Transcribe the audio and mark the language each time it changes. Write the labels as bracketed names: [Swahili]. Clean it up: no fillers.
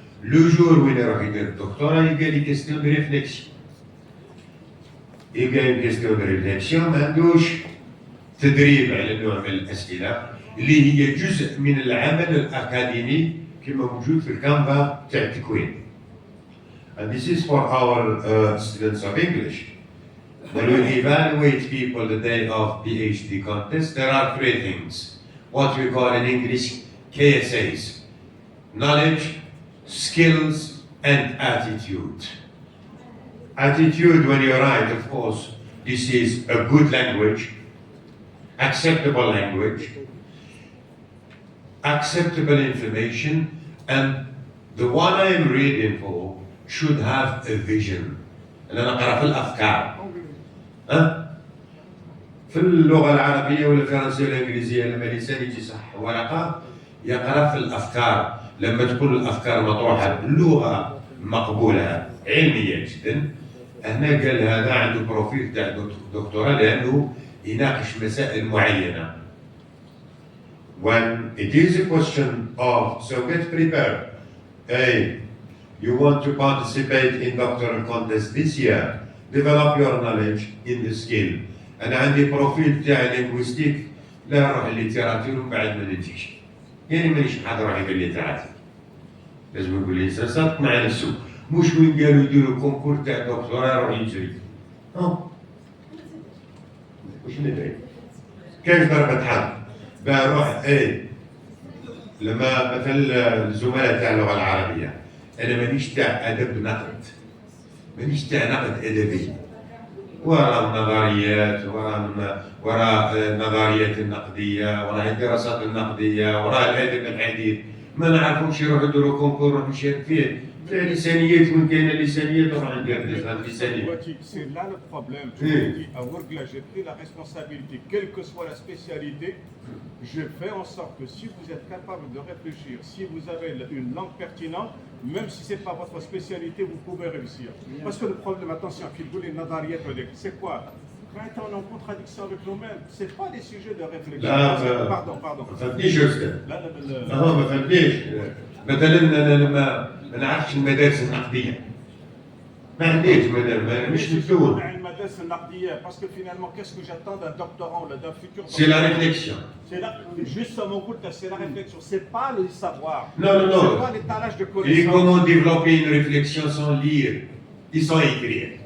[Arabic] لو جور وين يروح يدير الدكتوراه يلقى [French] لي كيستيون دو ريفليكسيون، [Arabic] يلقى لي كيستيون دو ريفليكسيون ما عندوش تدريب على نوع من الأسئلة اللي هي جزء من العمل الأكاديمي كما موجود في الكانفا تاع التكوين. [English] And this is for our students of English. When we evaluate people the day of PhD contest, there are three things. What we call in English KSAs. Knowledge, skills, and attitude. Attitude, when you write, of course, this is a good language, acceptable language, acceptable information, and the one I'm reading for should have a vision. [Arabic] أنا نقرأ في الأفكار. في اللغة العربية والفرنسية والإنجليزية لما الإنسان يجي صح ورقة يقرأ في الأفكار، لما تكون الأفكار مطروحة بلغة مقبولة علمية جدا، هنا قال هذا عنده بروفيل تاع دكتوراه لأنه يناقش مسائل معينة. When it is a question of, so get prepared. Hey, you want to participate in doctoral contest this year, develop your knowledge in the skill. أنا عندي بروفيل تاع لينغويستيك، لا نروح الليتيراتور ومن بعد ما ننتجش. يعني مانيش نحضر روحي بالليتيراتور. لازم نقول الإنسان صادق مع نفسه، مش وين قالوا يديروا كونكور تاع دكتوراه يروح يجري. وش ندري؟ كيف ضربة حظ؟ بروح لما مثلا الزملاء تاع اللغة العربية، أنا مانيش تاع أدب نقد، مانيش تاع نقد أدبي. وراء النظريات، وراء النظريات النقدية، وراء الدراسات النقدية، وراء الأدب الحديث، ما نعرفهمش يروحوا يديروا كونكور نروح نشارك فيه. لسانيات وين كاينه لسانيات نروح ندير لسانيات. [French] C'est là le problème. Tu me dis, à Wurgla, j'ai pris la responsabilité, quelle que soit la spécialité, je fais en sorte que si vous êtes capable de réfléchir, si vous avez une langue pertinente, même si ce n'est pas votre spécialité, vous pouvez réussir. Parce que le problème, attention, c'est quoi? Quand on est en contradiction avec nous-mêmes, ce n'est pas des sujets de réflexion. Pardon. [Arabic] ما فهمتنيش يا أستاذ. ما فهمتنيش. مثلا أنا ما نعرفش المدارس النقدية. ما عنديش مش مفتون. المدارس النقدية [French] parce que finalement qu'est-ce que j'attends d'un doctorant ou d'un futur C'est la réflexion. C'est là, justement, c'est la réflexion, c'est pas le savoir. Non, non, non. C'est pas l'étalage de Et connaissances. comment développer une réflexion sans lire et sans écrire?